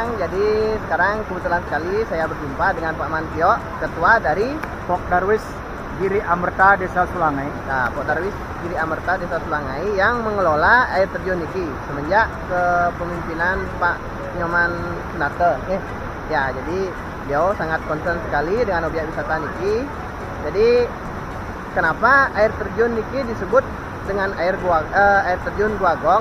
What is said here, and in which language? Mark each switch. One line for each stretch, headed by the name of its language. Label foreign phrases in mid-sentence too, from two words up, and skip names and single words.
Indonesian: Jadi sekarang kebetulan sekali saya berjumpa dengan Pak Mantio, ketua dari Pok Darwis Giri Amerta Desa Sulangai. Nah, Pok Darwis Giri Amerta Desa Sulangai yang mengelola air terjun Niki semenjak kepemimpinan Pak Nyoman Sunarte. Ya, jadi beliau sangat concern sekali dengan objek wisata Niki. Jadi kenapa air terjun Niki disebut dengan air terjun Guagong?